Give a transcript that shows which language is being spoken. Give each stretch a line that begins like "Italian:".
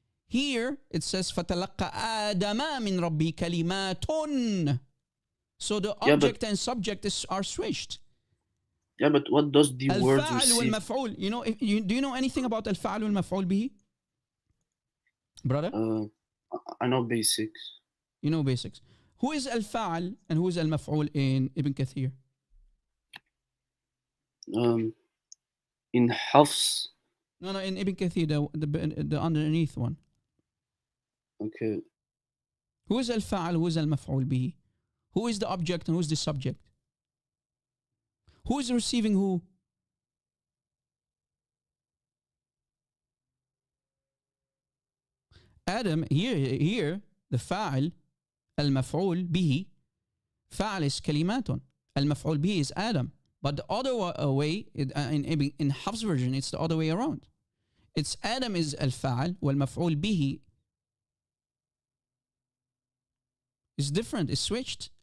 English: Here it says
Arabic: فَتَلَقَّى آدَمَ مِنْ رَبِّهِ كَلِمَاتٌ.
English: So the object and subject are switched. Yeah, but what does the words
Arabic: الفاعل
English: receive?
Arabic: والمفعول.
English: You know, do you know anything about الفاعل والمفعول به? Brother? I know basics. You know basics. Who is الفاعل and who is المفعول in Ibn Kathir? In Hafs. No, in Ibn Kathir, the underneath one. Okay. Who is الفاعل, who is المفعول به? Who is the object and who is the subject? Who is receiving who? Adam, here the فاعل المفعول به, فاعل is كلمات, المفعول به is Adam. But the other way, in Hafs version, it's the other way around. It's Adam is الفاعل والمفعول به is different, it's switched.